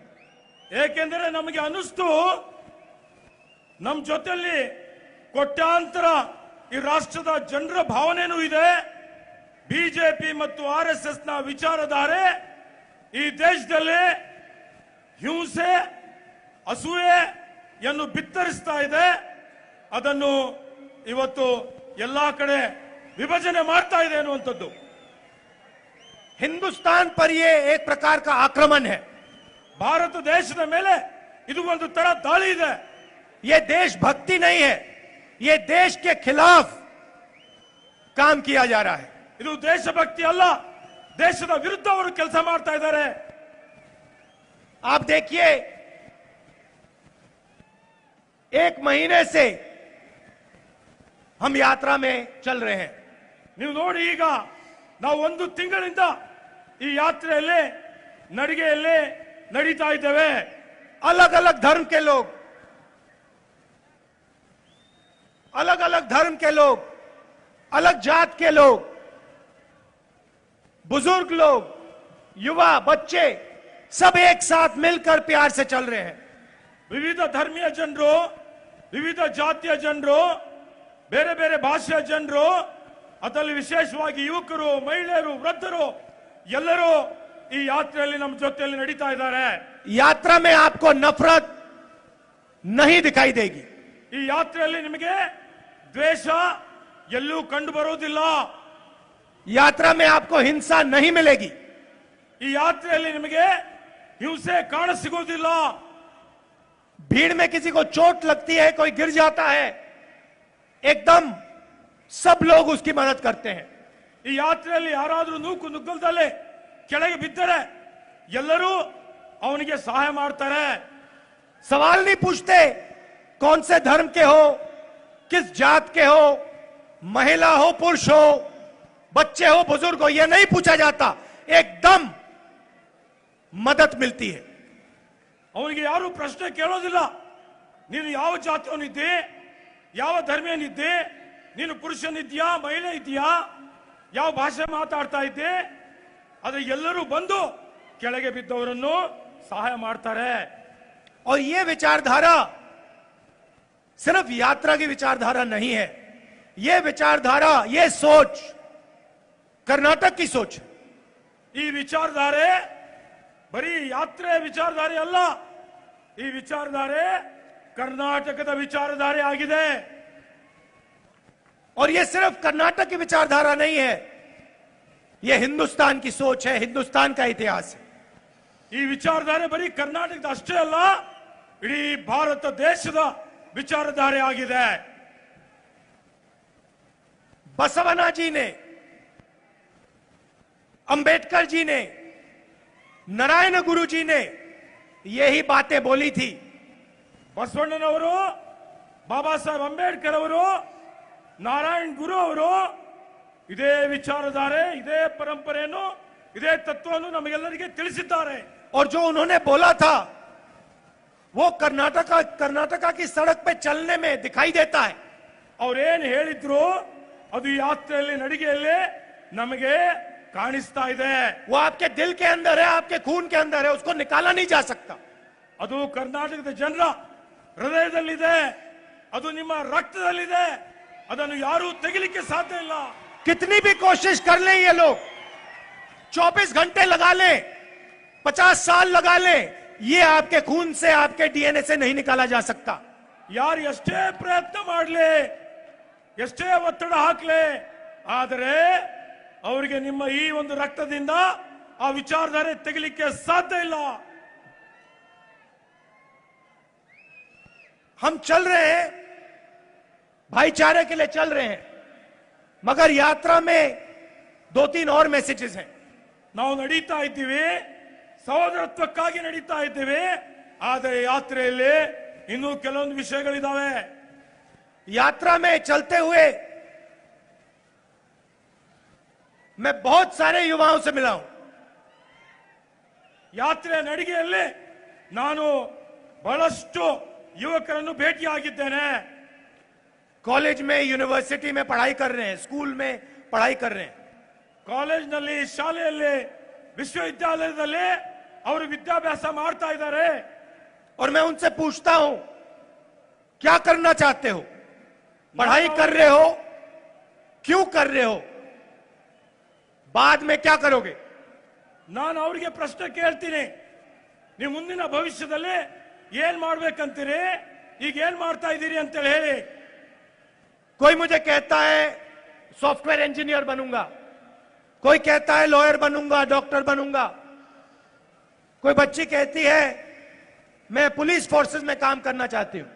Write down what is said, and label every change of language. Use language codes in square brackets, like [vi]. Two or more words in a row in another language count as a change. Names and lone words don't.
[kn] ಏಕೆಂದರೆ ನಮಗೆ ಅನಿಸ್ತು, ನಮ್ಮ ಜೊತೆಯಲ್ಲಿ ಕೋಟ್ಯಾಂತರ ಈ ರಾಷ್ಟ್ರದ ಜನರ ಭಾವನೆನೂ ಇದೆ. ಬಿಜೆಪಿ ಮತ್ತು ಆರ್ಎಸ್ಎಸ್ ನ ವಿಚಾರಧಾರೆ ಈ ದೇಶದಲ್ಲಿ ಹಿಂಸೆ, ಅಸೂಯೆಯನ್ನು ಬಿತ್ತರಿಸ್ತಾ ಇದೆ. ಅದನ್ನು ಇವತ್ತು ಎಲ್ಲಾ ಕಡೆ ವಿಭಜನೆ ಮಾಡ್ತಾ ಇದೆ ಅನ್ನುವಂಥದ್ದು. [hi] हिंदुस्तान पर यह एक प्रकार का आक्रमण है. [kn] ಭಾರತ ದೇಶದ ಮೇಲೆ ಇದು ಒಂದು ತರ ದಾಳಿ ಇದೆ. [hi] यह देशभक्ति नहीं है, यह देश के खिलाफ काम किया जा रहा है. [kn] ಇದು ದೇಶಭಕ್ತಿ ಅಲ್ಲ, ದೇಶದ ವಿರುದ್ಧ ಅವರು ಕೆಲಸ ಮಾಡ್ತಾ ಇದ್ದಾರೆ. [hi] आप देखिए, एक महीने से हम यात्रा में चल रहे हैं. [kn] ನೀವು ನೋಡಿ, ಈಗ ನಾವು ಒಂದು ತಿಂಗಳಿಂದ ಈ ಯಾತ್ರೆಯಲ್ಲಿ ನಡಿಗೆಯಲ್ಲಿ ನಡೀತಾ ಇದ್ದೇವೆ. [hi] अलग अलग धर्म के लोग, अलग अलग धर्म के लोग, अलग जात के लोग, बुजुर्ग लोग, युवा, बच्चे, सब एक साथ मिलकर प्यार से चल रहे हैं. [kn] ವಿವಿಧ ಧರ್ಮೀಯ ಜನರು, ವಿವಿಧ ಜಾತಿಯ ಜನರು, ಬೇರೆ ಬೇರೆ ಭಾಷೆಯ ಜನರು, ಅದರಲ್ಲಿ ವಿಶೇಷವಾಗಿ ಯುವಕರು, ಮಹಿಳೆಯರು, ವೃದ್ಧರು ಎಲ್ಲರೂ ಈ ಯಾತ್ರೆಯಲ್ಲಿ ನಮ್ಮ ಜೊತೆಯಲ್ಲಿ ನಡೀತಾ ಇದ್ದಾರೆ. [hi] यात्रा में आपको नफरत नहीं दिखाई देगी. [kn] ಈ ಯಾತ್ರೆಯಲ್ಲಿ ನಿಮಗೆ ದ್ವೇಷ ಎಲ್ಲೂ ಕಂಡು ಬರುವುದಿಲ್ಲ. [hi] यात्रा में आपको हिंसा नहीं मिलेगी। [kn] ಈ ಯಾತ್ರೆಯಲ್ಲಿ ನಿಮಗೆ ಹಿಂಸೆ ಕಾಣ ಸಿಗೋದಿಲ್ಲ। [hi] भीड़ में किसी को चोट लगती है, कोई गिर जाता है, एकदम सब लोग उसकी मदद करते हैं। [kn] ಈ ಯಾತ್ರೆಯಲ್ಲಿ ಯಾರಾದರೂ ನೂಕು ನುಗ್ಗಲ್ದಲ್ಲೇ ಕೆಳಗೆ ಬಿದ್ದರೆ ಎಲ್ಲರೂ ಅವನಿಗೆ ಸಹಾಯ ಮಾಡ್ತಾರೆ। [hi] सवाल नहीं पूछते कौन से धर्म के हो, किस जात के हो, महिला हो पुरुष हो, बच्चे हो बुजुर्ग हो, यह नहीं पूछा जाता, एकदम मदद मिलती है। [kn] ಅವನಿಗೆ ಯಾರು ಪ್ರಶ್ನೆ ಕೇಳೋದಿಲ್ಲ, ನೀನು ಯಾವ ಜಾತಿಯವನಿದ್ದೆ, ಯಾವ ಧರ್ಮೀಯನಿದ್ದೆ, ನೀನು ಪುರುಷನಿದ್ಯಾ ಮಹಿಳೆ ಇದೆಯಾ, ಯಾವ ಭಾಷೆ ಮಾತಾಡ್ತಾ ಇದ್ದೆ, ಆದ್ರೆ ಎಲ್ಲರೂ ಬಂದು ಕೆಳಗೆ ಬಿದ್ದವರನ್ನು ಸಹಾಯ ಮಾಡ್ತಾರೆ। [hi] और यह विचारधारा सिर्फ यात्रा की विचारधारा नहीं है, यह विचारधारा, यह सोच कर्नाटक की सोच है। [kn] ಈ ವಿಚಾರಧಾರೆ ಬರೀ ಯಾತ್ರೆ ವಿಚಾರಧಾರೆ ಅಲ್ಲ, ಈ ವಿಚಾರಧಾರೆ ಕರ್ನಾಟಕದ ವಿಚಾರಧಾರೆ ಆಗಿದೆ। [hi] और यह सिर्फ कर्नाटक की विचारधारा नहीं है, यह हिंदुस्तान की सोच है, हिंदुस्तान का इतिहास है। [kn] ಈ ವಿಚಾರಧಾರೆ ಬರೀ ಕರ್ನಾಟಕದ ಅಷ್ಟೇ ಅಲ್ಲ, ಇಡೀ ಭಾರತ ದೇಶದ ವಿಚಾರಧಾರೆ ಆಗಿದೆ। [hi] बसवना जी ने, अंबेडकर जी ने, नारायण गुरु जी ने यही बातें बोली थी। [kn] ಬಸವಣ್ಣನವರು, ಬಾಬಾ ಸಾಹೇಬ್ ಅಂಬೇಡ್ಕರ್ ಅವರು, ನಾರಾಯಣ್ ಗುರು ಅವರು ಇದೇ ವಿಚಾರಧಾರೆ, ಇದೇ ಪರಂಪರೆಯನ್ನು, ಇದೇ ತತ್ವವನ್ನು ನಮಗೆಲ್ಲರಿಗೆ ತಿಳಿಸಿದ್ದಾರೆ। [hi] और जो उन्होंने बोला था वो कर्नाटका की सड़क पे चलने में दिखाई देता है। [kn] ಅವ್ರೇನ್ ಹೇಳಿದ್ರು ಅದು ಯಾತ್ರೆಯಲ್ಲಿ ನಡಿಗೆಯಲ್ಲಿ ನಮಗೆ ಕಾಣಿಸ್ತಾ ಇದೆ। [hi] वो आपके दिल के अंदर है, आपके खून के अंदर है, उसको निकाला नहीं जा सकता। [kn] ಅದು ಕರ್ನಾಟಕದ ಜನರ ಹೃದಯದಲ್ಲಿದೆ, ಅದು ನಿಮ್ಮ ರಕ್ತದಲ್ಲಿದೆ, ಅದನ್ನು ಯಾರೂ ತೆಗಿಲಿಕ್ಕೆ ಸಾಧ್ಯ ಇಲ್ಲ। [hi] कितनी भी कोशिश कर लें ये लोग, 24 घंटे लगा लें, 50 साल लगा लें, ये आपके खून से, आपके डीएनए से नहीं निकाला जा सकता। [kn] ಯಾರು ಎಷ್ಟೇ ಪ್ರಯತ್ನ ಮಾಡಲಿ, ಎಷ್ಟೇ ಒತ್ತಡ ಹಾಕಲಿ, ಆದರೆ ಅವರಿಗೆ ನಿಮ್ಮ ಈ ಒಂದು ರಕ್ತದಿಂದ ಆ ವಿಚಾರಧಾರೆ ತೆಗಿಲಿಕ್ಕೆ ಸಾಧ್ಯ ಇಲ್ಲ। [hi] हम चल रहे हैं, भाईचारे के लिए चल रहे हैं, मगर यात्रा में 2-3 और मैसेजेस हैं। [kn] ನಾವು ನಡೀತಾ ಇದ್ದೀವಿ, ಸಹೋದರತ್ವಕ್ಕಾಗಿ ನಡೀತಾ ಇದ್ದೀವಿ, ಆದರೆ ಯಾತ್ರೆಯಲ್ಲಿ ಇನ್ನೂ ಕೆಲವೊಂದು ವಿಷಯಗಳಿದಾವೆ। [hi] यात्रा में चलते हुए मैं बहुत सारे युवाओं से मिला हूं। [kn] ಯಾತ್ರೆ ನಡಿಗೆಯಲ್ಲಿ ನಾನು ಬಹಳಷ್ಟು ಯುವಕರನ್ನು ಭೇಟಿಯಾಗಿದ್ದೇನೆ। [hi] कॉलेज में, यूनिवर्सिटी में पढ़ाई कर रहे हैं, स्कूल में पढ़ाई कर रहे हैं। [kn] ಕಾಲೇಜ್ನಲ್ಲಿ, ಶಾಲೆಯಲ್ಲಿ, ವಿಶ್ವವಿದ್ಯಾಲಯದಲ್ಲಿ ಅವರು ವಿದ್ಯಾಭ್ಯಾಸ ಮಾಡ್ತಾ ಇದ್ದಾರೆ। [hi] और मैं उनसे पूछता हूं क्या करना चाहते हो, पढ़ाई कर रहे हो, क्यों कर रहे हो, बाद में क्या करोगे। [kn] ನಾನು ಅವರಿಗೆ ಪ್ರಶ್ನೆ ಕೇಳ್ತೀನಿ, ನೀವು ಮುಂದಿನ ಭವಿಷ್ಯದಲ್ಲಿ ಏನ್ ಮಾಡ್ಬೇಕಂತೀರಿ, ಈಗ ಏನ್ ಮಾಡ್ತಾ ಇದ್ದೀರಿ ಅಂತೇಳಿ ಹೇಳಿ। [hi] कोई मुझे कहता है [en] software engineer [hi] बनूंगा, कोई कहता है लॉयर बनूंगा, डॉक्टर बनूंगा, कोई बच्ची कहती है मैं [en] police forces [hi] में काम करना चाहती हूं।